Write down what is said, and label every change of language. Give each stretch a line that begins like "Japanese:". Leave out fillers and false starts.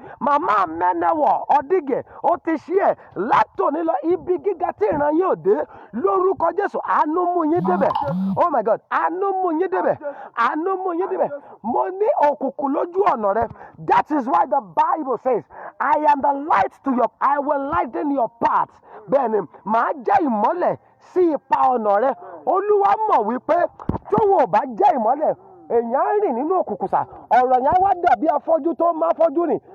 Yoruba: Màmá Mẹ́nẹ́wọ̀ Ọ̀dígẹ̀ ó ti ṣí ẹ̀ látòní lọ ibi gíga tí ìran yóò dé lórúkọ Jésù. Àánú mú yín débẹ̀.
English: Oh my God,
Yoruba: àánú mú yín débẹ̀. Àánú mú yín débẹ̀. Mo ní òkùnkùn lójú ọ̀nà rẹ.
English: That is why the Bible says, I will lighten your path.
Yoruba: Bẹ́ẹ̀ni, màá jẹ́ ìmọ́lẹ̀ sí ipa ọ̀nà rẹ. Olúwa mọ̀ wípé tóun ò bá jẹ́ ìmọ́lẹ̀, èèyàn á rìn nínú òkùnkùn sà. Ọ̀rọ̀ yẹn á wá dàbí afọ́jú tó máa fọ́jú rìn.